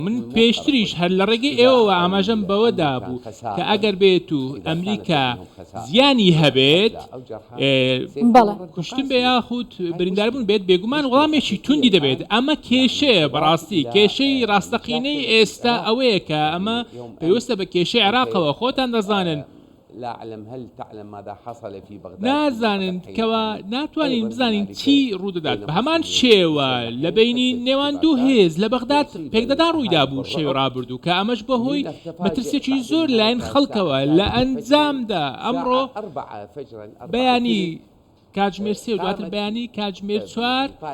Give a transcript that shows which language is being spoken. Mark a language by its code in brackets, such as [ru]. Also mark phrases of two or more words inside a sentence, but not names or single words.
[ckb] من پێشتریش هەر لە ڕێگەی ئێوەوە ئاماژەم بەوەدا بوو کە ئەگەر بێت و ئەمریکا زیانی هەبێت کوشتن بە یاخود برینداربوون بێت بێگومان وەڵامێکی توندی دەبێت. ئەمە کێشەیە بەڕاستی کێشەی ڕاستەقینەی ئێستا ئەوەیە کە ئەمە پێویستە بە کێشەی عێراقەوە خۆتان دەزانن. [ar] لا أعلم هل تعلم ماذا حصل في بغداد. [ckb] نازانن کەوا ناتوانین بزانین چی ڕوودەدات. بە هەمان شێوە لە بینی نێوان دوو هێز لە بەغداد پێکدەدان ڕوویدا بوو شەوی ڕابردوو کە ئەمەش بەهۆی مەترسێکی زۆر لایەن خەڵکەوە لە ئەنجامدا ئەمڕۆ بەیانی کاتژمێر 3 و دواتر بەیانی کاتژمێر 4